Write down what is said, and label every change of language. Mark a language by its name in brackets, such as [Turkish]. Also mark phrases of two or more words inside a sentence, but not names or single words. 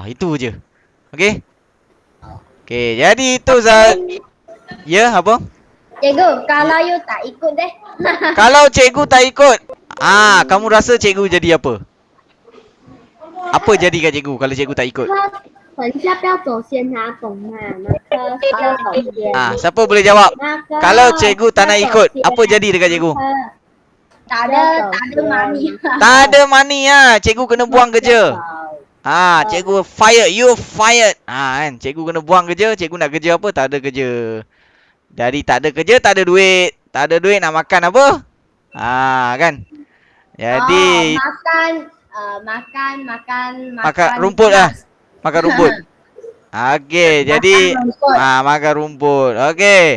[Malay] Itu je. Okay? Okay, jadi itu Ya, apa? Cikgu, kalau you tak ikut deh. Kalau cikgu tak ikut, kamu rasa cikgu jadi apa? Apa jadi kat cikgu kalau cikgu tak ikut? [Chinese] 等一下不要走先啊，懂吗？那个不要走先。 [Malay] Siapa boleh jawab? [Chinese] 那个 [Malay] Kalau cikgu tak nak ikut, apa jadi dekat cikgu? Tak ada money. Tak ada money cikgu kena buang kerja. [English] Cikgu fired, you fired. [Malay] Kan, cikgu kena buang kerja, cikgu nak kerja apa? Tak ada kerja. Jadi tak ada kerja, tak ada duit. Tak ada duit nak makan apa? Kan? Jadi makan rumput lah. Makan rumput. Okey, jadi makan rumput. Okey.